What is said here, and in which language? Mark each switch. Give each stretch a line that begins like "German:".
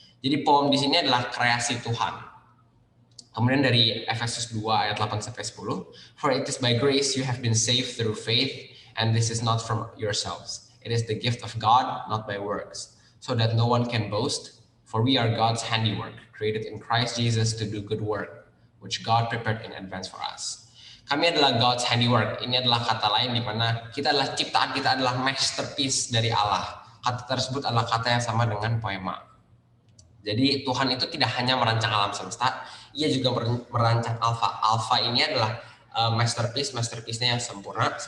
Indonesian: Jadi poem di sini adalah kreasi Tuhan.
English: Kemudian dari Efesus 2 ayat 8 sampai 10, "For it is by grace you have been saved through faith, and this is not from yourselves. It is the gift of God, not by works, so that no one can boast. For we are God's handiwork, created in Christ Jesus to do good work, which God prepared in advance for us."
Indonesian: Kami adalah
English: God's handiwork.
Indonesian: Ini adalah kata lain di mana kita adalah ciptaan, kita adalah masterpiece dari Allah. Kata tersebut adalah kata yang sama dengan poema. Jadi Tuhan itu tidak hanya merancang alam semesta, ia juga merancang alfa. Alfa ini adalah masterpiece-nya yang sempurna.